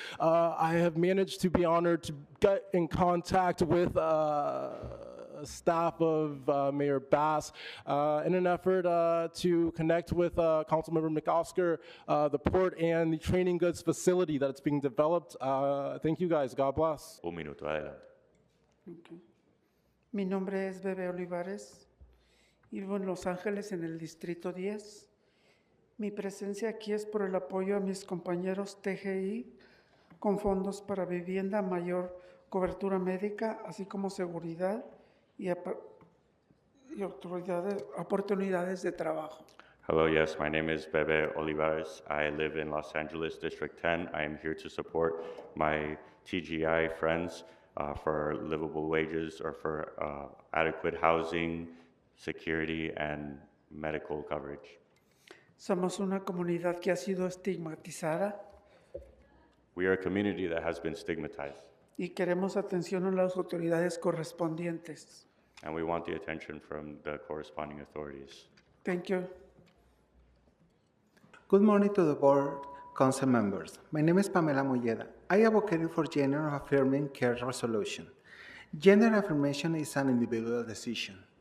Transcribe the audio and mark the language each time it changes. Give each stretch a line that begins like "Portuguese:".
English: I have managed to be honored to get in contact with staff of Mayor Bass in an effort to connect with Councilmember McOsker, the port and the training goods facility that's being developed. Thank you guys. God bless.
Spanish: Un minuto, adelante.
English: Okay.
Spanish: Mi nombre es Bebe Olivares. Vivo en Los Ángeles, en el Distrito 10. Mi presencia aquí es por el apoyo a mis compañeros TGI con fondos para vivienda, mayor cobertura médica, así como seguridad y oportunidades de trabajo.
English: Hello, yes, my name is Bebe Olivares. I live in Los Angeles, District 10. I am here to support my TGI friends for livable wages or for adequate housing, security, and medical coverage.
Spanish: Somos una comunidad que ha sido estigmatizada
English: We are a community that has been stigmatized,
Spanish: y queremos atención a las autoridades correspondientes.
English: and we want the attention from the corresponding authorities. Thank you. Good morning to the board, council members. My name is Pamela Molleda. I advocate for gender affirming care resolution. Gender affirmation is an individual decision.